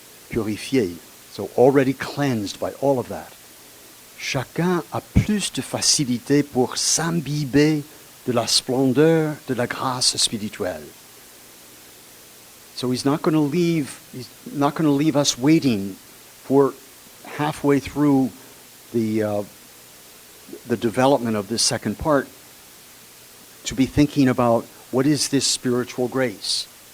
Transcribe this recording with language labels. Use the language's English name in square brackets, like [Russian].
[English] Purifié, so already cleansed by all of that. [French] Chacun a plus de facilité pour s'imbiber de la splendeur de la grâce spirituelle. [English] So he's not going to leave us waiting for halfway through the development of this second part to be thinking about what is this spiritual grace.